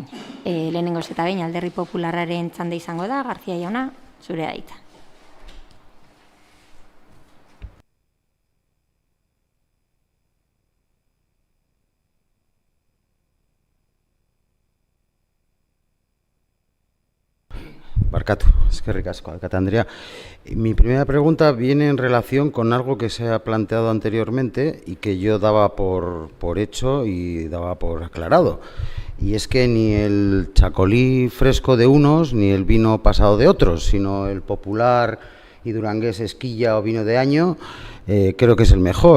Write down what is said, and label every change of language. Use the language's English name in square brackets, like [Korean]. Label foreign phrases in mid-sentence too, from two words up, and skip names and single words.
[Basque] Lehenengoz eta behin Alderdi Popularraren txanda izango da, García jauna, zure da hitza. Barkatu, eskerrik asko, Andrea. [Spanish] Mi primera pregunta viene en relación con algo que se ha planteado anteriormente y que yo daba por hecho y daba por aclarado. Y es que ni el chacolí fresco de unos ni el vino pasado de otros, sino el popular y durangués Esquilla o vino de año, creo que es el mejor.